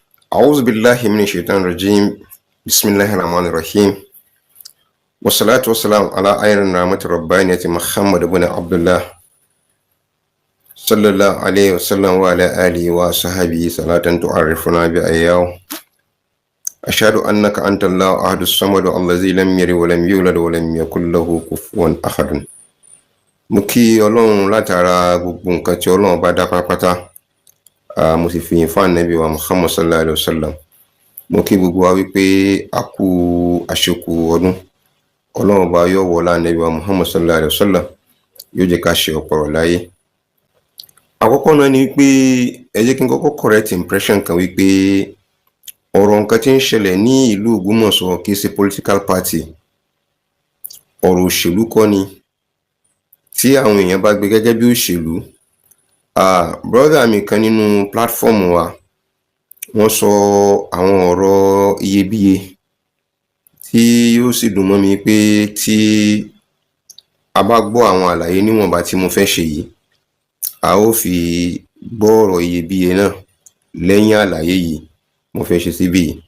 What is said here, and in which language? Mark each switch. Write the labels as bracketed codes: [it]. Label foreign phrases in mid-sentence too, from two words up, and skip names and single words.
[ar] أعوذ بالله من الشيطان الرجيم بسم الله الرحمن الرحيم والصلاة والسلام على خير النعمة الربانية محمد بن عبد الله صلى الله عليه وسلم وعلى آله وصحبه صلاة تعرفنا بأياه أشهد أنك أنت الله أحد الصمد الذي لم يلد ولم يولد ولم يكن له كفوا أحد [yo] mo kí Ọlọ́run látara gbogbo nǹkan tí Ọlọ́run bá dá pátápátá mo sì fi yìn fún Ànábì wa Muhammad [ar] صلى الله عليه وسلم [yo] mo kí gbogbo wa wípé a kú àṣekù ọdún Ọlọ́run bá yọ̀ wọlá Ànábì wa Muhammad [ar] صلى الله عليه وسلم [yo] yóò jẹ́ ká ṣe ọ̀pọ̀rọ̀ láyé. Àkọ́kọ́ náà ni wípé ẹ jẹ́ kí n kọ́kọ́ [en] correct impression [yo] kan wípé ọ̀rọ̀ nǹkan tí ń ṣẹlẹ̀ ní ìlú Ògbómọ̀ṣọ́ kì í ṣe [en] political party, [yo] ọ̀rọ̀ òṣèlú kọ́ ni tí àwọn èèyàn bá gbé gẹ́gẹ́ bí òṣèlú. Brother mi kan nínú platform wa wọ́n sọ àwọn ọ̀rọ̀ iyebíye tí ó sì dùn mọ́ mi pé tí a bá gbọ́ àwọn àlàyé níwọ̀nba tí mo fẹ́ ṣe yìí a ó fi gbọ́ ọ̀rọ̀ iyebíye náà lẹ́yìn àlàyé yìí mo fẹ́ ṣe síbí.